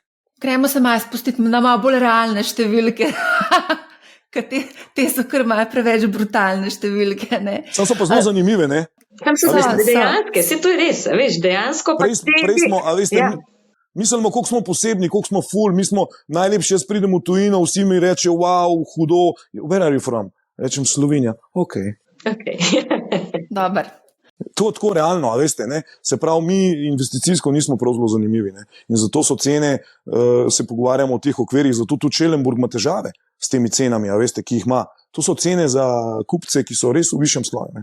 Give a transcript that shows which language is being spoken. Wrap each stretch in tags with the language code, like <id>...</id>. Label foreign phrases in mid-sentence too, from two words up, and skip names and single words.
<sl>Gremo se malo spustiti na malo bolj realne številke, ker te so kar malo preveč brutalne številke. Sam so pa zelo zanimive, Tam so dejanske, vse to je res, veš, dejansko pa prej smo, a veste, mislimo, koliko smo posebni, koliko smo ful, mi smo najlepši, jaz pridem v tujino, vsi mi reče, wow, hudo,</sl> <en>where are you from?</en> <sl>Rečem Slovenija, ok. Dobar. To je tako realno, a veste, se pravi, mi investicijsko nismo prav zelo zanimivi, in zato so cene, se pogovarjamo o teh okvirih, zato tudi Schellenburg ima težave s temi cenami, a veste, ki jih ima. To so cene za kupce, ki so res v višjem sloju.</sl>